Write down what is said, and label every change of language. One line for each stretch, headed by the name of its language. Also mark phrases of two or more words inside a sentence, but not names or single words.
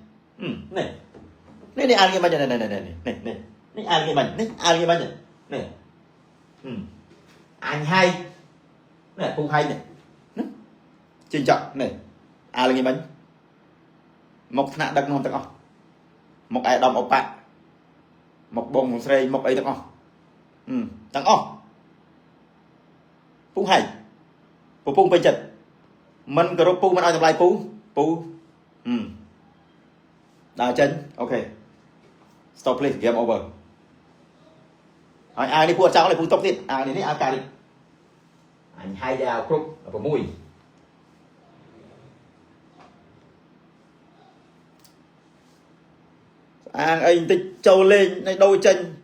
Khmer: នេះអាលងារបាញ់នេះអាលងារបាញ់នេះអញហើយនេះពូហើយនេះជិះចក់នេះអាលងារបាញ់មកថ្នាក់ដឹកនាំទាំងអស់មកឯកឧត្តមឧបៈមកបងស្រីមកអីទាំងអស់ ពូហើយពូពេញចិត្តមិនគោរពពូមិនឲ្យតម្លៃពូដើរចេញអូខេ
English: stop please game over
Khmer: ហើយអានេះពូអត់ចង់ទេពូຕົកទៀតអានេះអាការនេះអញហើយដល់គ្រប់6អាងអីបន្តិចចូលលេងនៅដូរចេញ